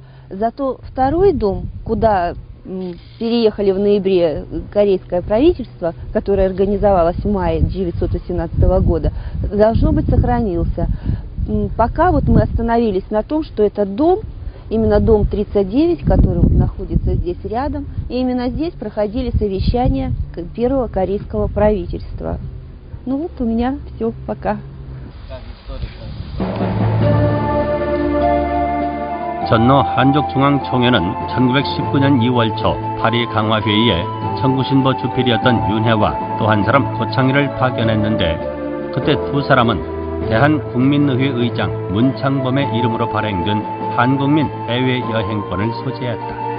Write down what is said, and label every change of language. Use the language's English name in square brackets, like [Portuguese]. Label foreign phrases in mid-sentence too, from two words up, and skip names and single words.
[Russian] Зато второй дом, куда переехали в ноябре корейское правительство, которое организовалось в мае 1918 года, должно быть сохранился. Пока вот мы остановились на том, что этот дом, именно дом 39, который находится здесь рядом, и именно здесь проходили совещания первого корейского правительства. Ну вот у меня все, пока. [Korean] 전노 한족중앙총회는 1919년 2월 초 파리 강화회의에 청구신보 주필이었던 윤회와 또 한 사람 고창희를 파견했는데 그때 두 사람은 대한국민의회 의장 문창범의 이름으로 발행된 한국민 해외 여행권을 소지했다.